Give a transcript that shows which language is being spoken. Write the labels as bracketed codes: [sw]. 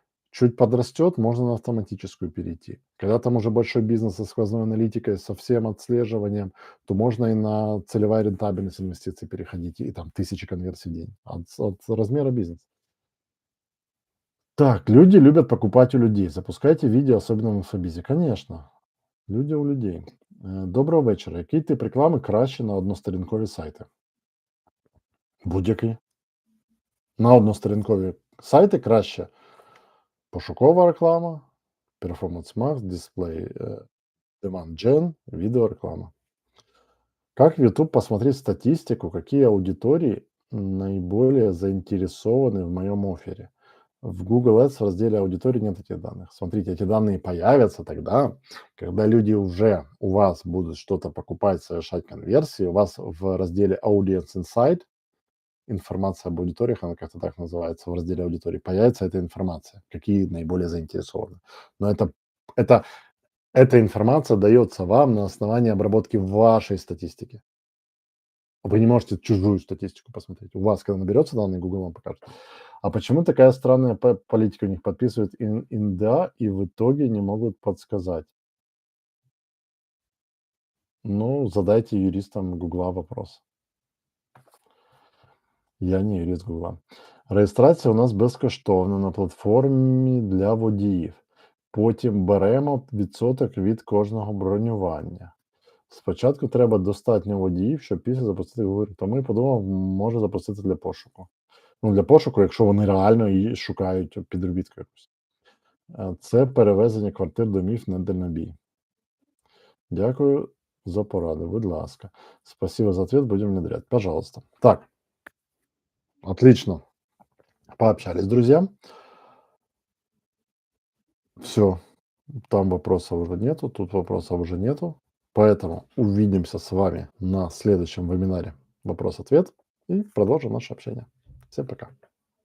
[ru] Чуть подрастет, можно на автоматическую перейти. Когда там уже большой бизнес со сквозной аналитикой, со всем отслеживанием, то можно и на целевая рентабельность инвестиций переходить, и там тысячи конверсий в день от размера бизнеса. Так, люди любят покупать у людей. Запускайте видео, особенно в инфобизе. Конечно, люди у людей. [uk] Доброго вечора. Який тип реклами краще на односторінкові сайти? Будь-який. На односторінкові сайти краще пошукова реклама, Performance Max, дисплей, Demand Gen, видеореклама. [ru] Как в YouTube посмотреть статистику, какие аудитории наиболее заинтересованы в моем оффере? В Google Ads в разделе аудитории нет этих данных. Смотрите, эти данные появятся тогда, когда люди уже у вас будут что-то покупать, совершать конверсии. У вас в разделе Audience Insight информация об аудиториях, она как-то так называется, в разделе аудитории, появится эта информация, какие наиболее заинтересованы. Но это, эта информация дается вам на основании обработки вашей статистики. Вы не можете чужую статистику посмотреть. У вас, когда наберется данные, Google вам покажет. А почему такая странная политика у них? Подписывают НДА и в итоге не могут подсказать. Ну, задайте юристам Гугла вопрос. Я не юрист Гугла. [uk] Реєстрація у нас безкоштовна на платформі для водіїв. Потім беремо відсоток від кожного бронювання. Спочатку треба достатньо водіїв, щоб після запустити Google. Тому я подумав, може запустити для пошуку. Ну, для пошуку, якщо вони реально і шукають підробітку якусь. Це перевезення квартир, домів на дальнобій. Дякую за пораду, будь ласка. [ru] Спасибо за ответ, будем внедрять. Пожалуйста. Так, отлично. Пообщались, друзья. Все, там вопросов уже нету, тут вопросов уже нету. Поэтому увидимся с вами на следующем вебинаре «Вопрос-ответ» и продолжим наше общение. Всем пока.